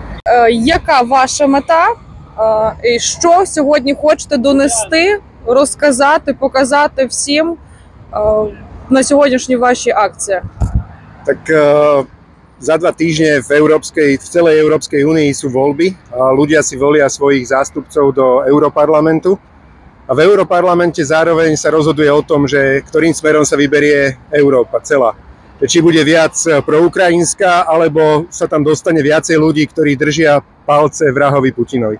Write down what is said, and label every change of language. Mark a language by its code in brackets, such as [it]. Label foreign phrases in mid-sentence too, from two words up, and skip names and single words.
[uk] Яка ваша мета? І що сьогодні хочете донести, розказати, показати всім на сьогоднішній вашій акції? [sk] Tak za 2 týždne v celej Európskej únii sú voľby a ľudia si volia svojich zástupcov do Europarlamentu. A v Europarlamente zároveň sa rozhoduje o tom, že ktorým smerom sa vyberie Európa celá. Či bude viac proukrajinská, alebo sa tam dostane viacej ľudí, ktorí držia palce vrahovi Putinovi.